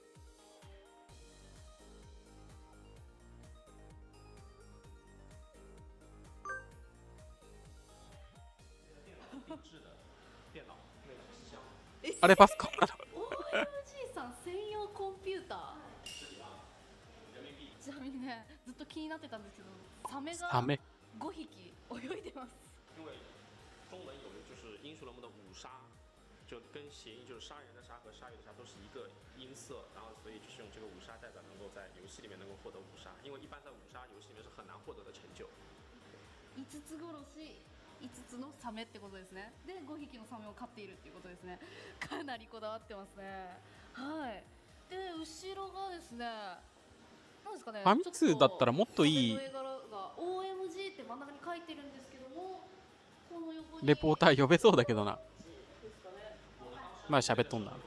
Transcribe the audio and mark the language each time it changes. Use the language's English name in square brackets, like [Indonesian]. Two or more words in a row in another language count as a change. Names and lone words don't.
[Japanese] あれパソコンなの？ OMG さん専用コンピューター。ちなみにね、ずっと気になってたんですけど、サメがサメ 5匹泳いでます。 [Chinese] 因为中文有的就是英雄联盟的五杀，就跟谐音就是杀人的杀和鲨鱼的杀都是一个音色，然后所以就是用这个五杀代表能够在游戏里面能够获得五杀，因为一般在五杀游戏里面是很难获得的成就。 [Japanese] 5 つ殺し、5つのサメってことですね。で、5匹のサメを飼っているっていうことですね。かなりこだわってますね。はい。で、後ろがですね、なんですかね、ファミ通だったらもっといいサメの絵柄が OMG って真ん中に書いてるんですけども、この横にレポーター呼べそうだけどな。まあ喋っとんな。